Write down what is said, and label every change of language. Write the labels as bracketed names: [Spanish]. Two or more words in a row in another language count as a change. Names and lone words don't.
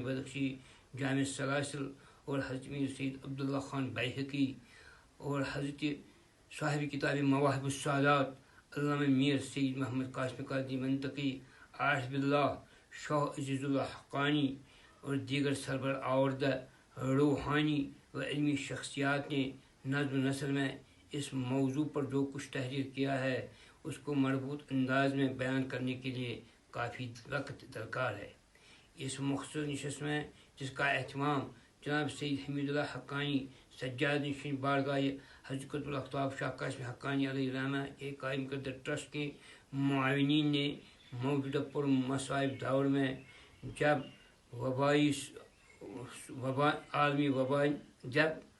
[Urdu] بدخشی جامع السلاسل اور حضرت میر سید عبداللہ خان بیہقی اور حضرت صاحب کتاب مواہب السعادات علامہ میر سید محمد قاسم قادری منطقی، عارف باللہ شاہ عزیز اللہ حقانی اور دیگر سربر آوردہ روحانی و علمی شخصیات نے نظم و نثر میں اس موضوع پر جو کچھ تحریر کیا ہے اس کو مربوط انداز میں بیان کرنے کے لیے کافی وقت درکار ہے. اس مختصر نشست میں جس کا اہتمام جناب سید حمید اللہ حقانی سجاد نشین بارگاہ حضرت قطب الاقطاب شاہ قاسم حقانی علیہ الرحمہ کے قائم کردہ ٹرسٹ کے معاونین نے موجودہ پر مصائب دور میں جب عالمی وبا جب